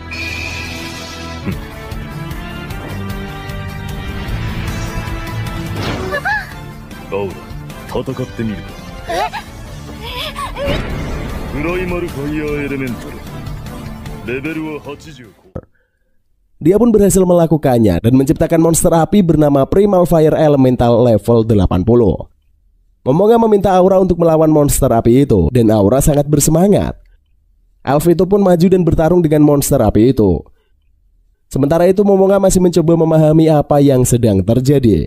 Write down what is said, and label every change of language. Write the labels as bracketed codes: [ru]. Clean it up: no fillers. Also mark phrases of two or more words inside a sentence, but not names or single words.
[ja] アオラ、戦ってみるか。プライマルファイヤーエレメンタルレベルは80。 [id] Dia pun berhasil melakukannya dan menciptakan monster api bernama Primal Fire Elemental level 80. Momonga meminta Aura untuk melawan monster api itu, dan Aura sangat bersemangat. Elf itu pun maju dan bertarung dengan monster api itu. Sementara itu Momonga masih mencoba memahami apa yang sedang terjadi.